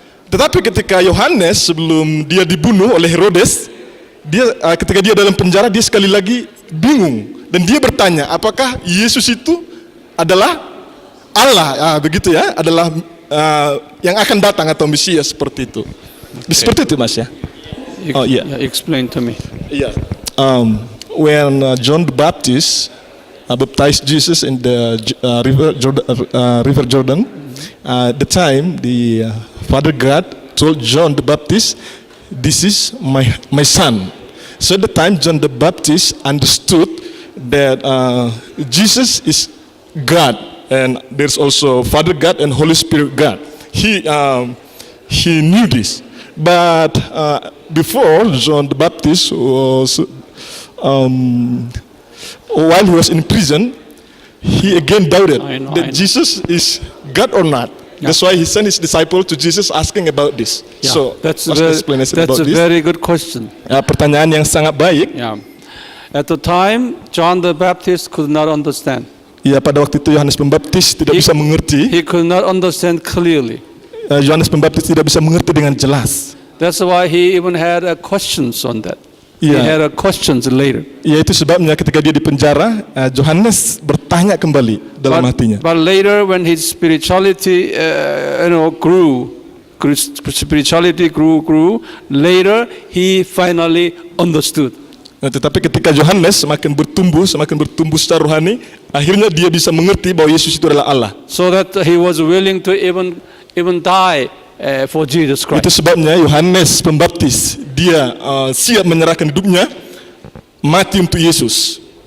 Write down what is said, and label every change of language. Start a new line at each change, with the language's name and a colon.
Indonesian: Tetapi ketika Yohanes sebelum dia dibunuh oleh Herodes, ketika dia dalam penjara, dia sekali lagi bingung dan dia bertanya, apakah Yesus itu adalah Allah, begitu ya, adalah yang akan datang atau Mesias seperti itu. Okay. Seperti itu, Mas ya.
English: Explain to me. Yeah. When John the Baptist baptized Jesus in the River Jordan, the time the Father God told John the Baptist, "This is my son." So the time John the Baptist understood that Jesus is God, and there's also Father God and Holy Spirit God. He knew this, but before John the Baptist was, while he was in prison, he again doubted that Jesus is God or not. Yeah. That's why he sent his disciple to Jesus asking about this. Yeah. So that's a very good question.
Indonesian: Pertanyaan yang sangat baik.
English: Yeah. At the time, John the Baptist could not understand.
Indonesian: Ya, pada waktu itu Yohanes Pembaptis tidak bisa mengerti.
English: He could not understand clearly.
Indonesian: Yohanes Pembaptis tidak bisa mengerti dengan jelas.
English: That's why he even had questions on that. He had questions later.
Indonesian: Ya, itu sebabnya ketika dia di penjara, Yohanes bertanya kembali dalam hatinya.
English: But later, when his spirituality, grew. Later he finally understood.
Indonesian: Tetapi ketika Yohanes semakin bertumbuh secara rohani, akhirnya dia bisa mengerti bahwa Yesus itu adalah Allah.
English: So that he was willing to even die for Jesus Christ.
Indonesian: Itu sebabnya Yohanes Pembaptis dia siap menyerahkan hidupnya mati untuk Yesus.